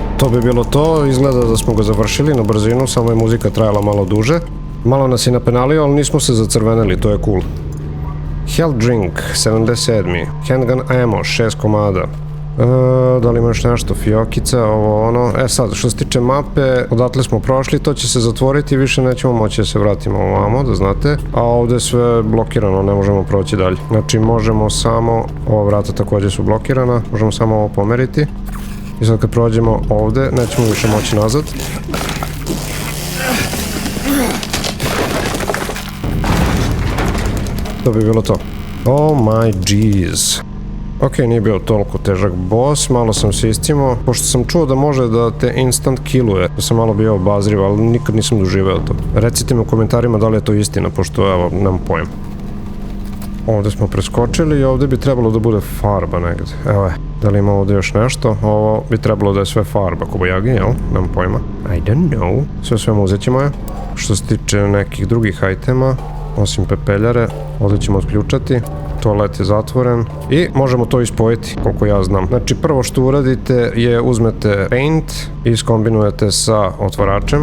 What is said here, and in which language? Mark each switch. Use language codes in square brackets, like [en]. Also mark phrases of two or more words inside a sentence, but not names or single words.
[sr] bi bilo to, izgleda da smo ga završili na brzinu, samo je muzika trajala malo duže. Malo nas je napenalio, ali nismo se zacrvenili, to je cool. [en] Health drink, 77. Handgun ammo, 6 komada. [sr] Da li ima još nešto? Fiokica, ovo ono. Sad, što se tiče mape, odatle smo prošli, to će se zatvoriti i više nećemo moći da se vratimo ovamo, da znate. A ovde je sve blokirano, ne možemo proći dalje. Znači, možemo samo, ova vrata također su blokirana, možemo samo ovo pomeriti. I sad kad prođemo ovde, nećemo više moći nazad. To bi bilo to. [en] Oh my jeez. [sr] Ok, nije bio toliko težak boss, malo sam se iscimao, pošto sam čuo da može da te instant killuje, da sam malo bio obazriv, ali nikad nisam doživeo to. Recite mi u komentarima da li je to istina, pošto evo, nemam pojem. Ovde smo preskočili i ovde bi trebalo da bude farba negde. Evo je, da li ima ovde još nešto? Ovo bi trebalo da je sve farba, Kobajagi, jel? Nemam pojma. [en] I don't know. [sr] Sve uzet ćemo je. Što se tiče nekih drugih itema, osim pepeljare, ovde ćemo otključati. Toalet je zatvoren i možemo to ispojiti, koliko ja znam. Znači, prvo što uradite je uzmete paint i skombinujete sa otvaračem.